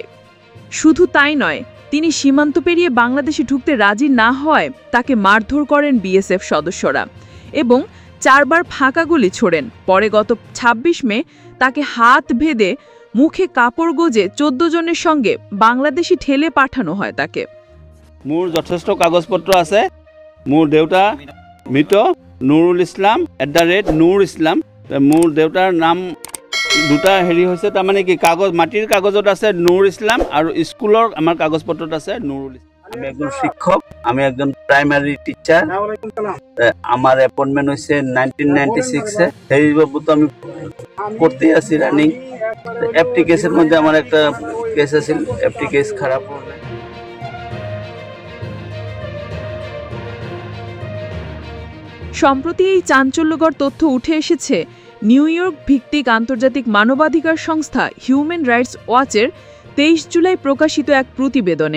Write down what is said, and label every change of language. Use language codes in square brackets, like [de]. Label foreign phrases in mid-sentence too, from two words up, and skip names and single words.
[bn] শুধু তাই নয়, তিনি সীমান্ত পেরিয়ে বাংলাদেশে ঢুকতে রাজি না হওয়ায় তাকে মারধর করেন বিএসএফ সদস্যরা এবং 4 বার ফাঁকা গুলি ছোড়েন। পরে গত 26 মে তাকে হাত বেঁধে মুখে কাপড় গোজে 14 জনের সঙ্গে বাংলাদেশি ঠেলে পাঠানো হয় তাকে। [as] মোৰ যথেষ্ট কাগজপত্ৰ আছে। মোৰ দেউতা মৃত নুৰুল ইছলাম নুৰ ইছলাম। মোৰ দেউতাৰ নাম দুটা হেৰি হৈছে, তাৰমানে কি কাগজ মাটিৰ কাগজত আছে নুৰ ইছলাম আৰু স্কুলৰ আমাৰ কাগজপত্ৰত আছে নুৰুল ইছলাম। [bn] আমি একজন শিক্ষক, আমি একজন [en] primary teacher. [bn] আমার অ্যাপয়েন্টমেন্ট হয়েছে 1996-এ। সেই বাবদ আমি করতে আছি রানিং। এফটি কেসের মধ্যে আমার একটা কেস আছে, এফটি কেস খারাপ হলে সম্প্রতি এই চাঞ্চল্যকর তথ্য উঠে এসেছে নিউ ইয়র্ক ভিত্তিক আন্তর্জাতিক মানবাধিকার সংস্থা হিউম্যান রাইটস ওয়াচের 23 জুলাই প্রকাশিত এক প্রতিবেদনে।